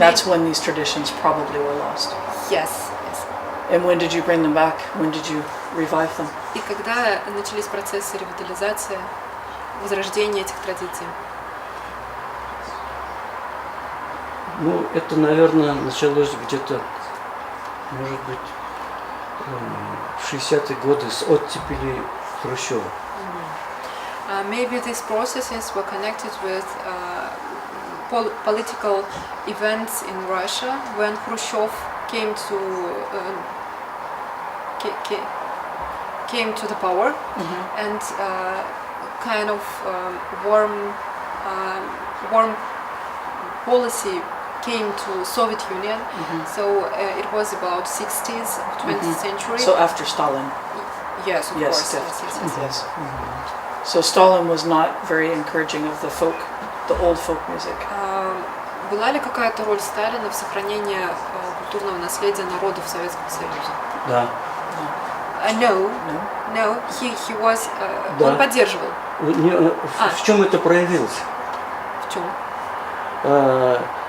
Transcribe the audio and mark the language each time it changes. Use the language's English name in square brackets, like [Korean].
[English] And that's when these traditions probably were lost. Yes. And when did you bring them back? When did you revive them? [Russian] И когда начались процессы ревитализации, возрождения этих традиций? Ну, это, наверное, началось где-то, может быть, в 60-е годы с оттепели Хрущева. [English] Maybe these processes were connected with political events in Russia when Khrushchev came to the power, and kind of warm policy came to Soviet Union. So it was about 60s of 20th century. So after Stalin. Yes, of Yes, course. definitely. Yes. So Stalin was not very encouraging of the old folk music. [Russian] Была ли какая-то роль Сталина в сохранении культурного наследия народов Советского Союза? Да. [English] No. He was. [Russian] Да. Он поддерживал. В чем это проявилось? В чем?